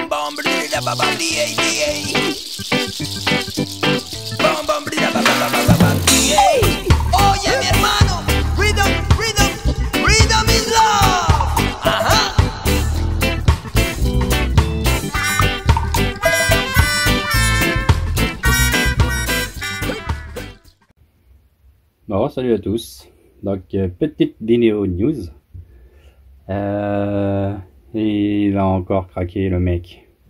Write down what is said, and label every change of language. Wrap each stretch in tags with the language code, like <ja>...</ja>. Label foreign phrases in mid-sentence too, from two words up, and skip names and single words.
<es>bam brida ba bam di ey di ey. Bam brida ba bam di ey. Oye mi hermano,</es> <en>rhythm, rhythm, rhythm is love. Ajá.</en> <fr>Bon, salut à tous. Donc, petite vidéo news. Il a encore craqué le mec.</fr>